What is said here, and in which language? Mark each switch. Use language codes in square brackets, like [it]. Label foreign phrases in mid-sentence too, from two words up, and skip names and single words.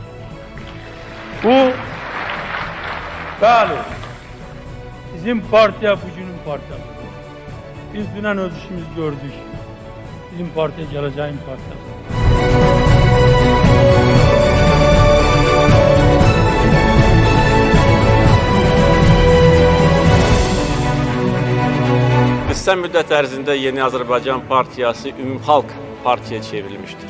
[az] Bu, bəli, bizim partiya bugünün partiyasıdır. Biz dünən öz işimizi gördük. Bizim partiya geleceğin partiyasıdır. Kısa müddet ərzində Yeni Azerbaycan Partiyası Ümumxalq Partiya çevrilmiştir.